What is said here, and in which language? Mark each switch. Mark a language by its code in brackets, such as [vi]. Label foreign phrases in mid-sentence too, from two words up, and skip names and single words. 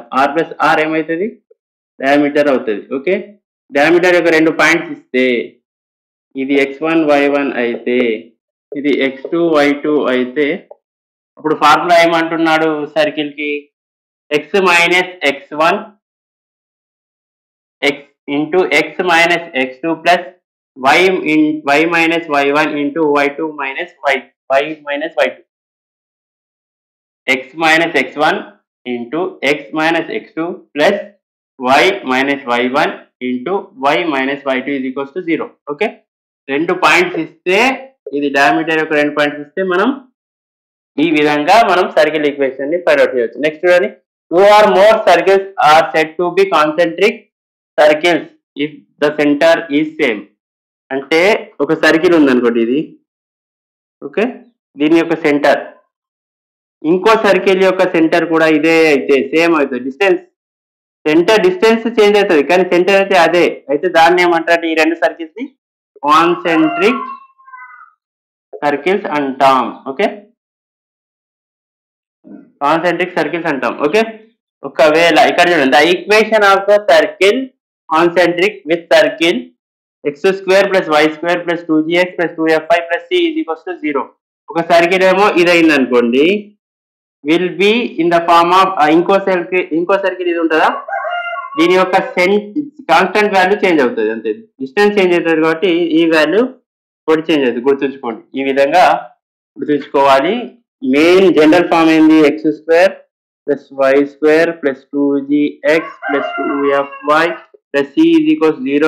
[te] r + r ఏమవుతుంది డయామీటర్ అవుతుంది. ఓకే, డయామీటర్ యొక్క 2 పాయింట్స్ ఇస్తే ఇది x1 y1 అయితే ఇది x2 y2 అయితే అప్పుడు ఫార్ములా ఏమంటున్నాడు సర్కిల్ కి, x - x1 x ఇంటూ x - x2 ప్లస్ y - y1 ఇంటూ y2 - y y-y x - x1 ఇంటూ x - x2 ప్లస్ y - y1 ఇంటూ y - y2 = 0. ఓకే, 2 పాయింట్స్ ఇస్తే, ఇది డయామీటర్ యొక్క 2 పాయింట్స్ ఇస్తే మనం ఈ విధంగా మనం [en] circle equation [te] ని [en] find out [te] చేయొచ్చు. నెక్స్ట్ చూడండి, [en] 2 or more circles are said to be concentric circles if the center is same. [te] అంటే ఒక సర్కిల్ ఉందనుకోండి ఇది, ఓకే, దీని యొక్క సెంటర్, ఇంకో సర్కిల్ యొక్క సెంటర్ కూడా ఇదే అయితే సేమ్ అవుతుంది. [en] center distance change [te] అవుతుంది కానీ సెంటర్ అయితే అదే అయితే దాన్ని ఏమంటారు, ఈ 2 సర్కిల్స్ ని [en] concentric circles [te] అంటాం. ఓకే, [en] concentric circles [te] అంటాం. [en] ఓకే, [te] ఒకవేళ ఇక్కడ చూడండి, [en] the equation of the circle concentric with circle x² + y² + 2gx + 2fy + c = 0. [te] ఒక సర్కిల్ ఏమో ఇదైంది అనుకోండి, [en] will be in the form of, [te] ఇంకో సర్కిల్ ఇది ఉంటుందా, దీని యొక్క [en] constant value change [te] అవుతుంది అంతే, [en] distance change [te] అవుతుంది కాబట్టి ఈ వాల్యూ కూడా చేంజ్ అవుతుంది. గుర్తుంచుకోండి, ఈ విధంగా గుర్తుంచుకోవాలి. [en] main general form [te] ఏంది, x² + y² + 2gx + 2fy + c = 0.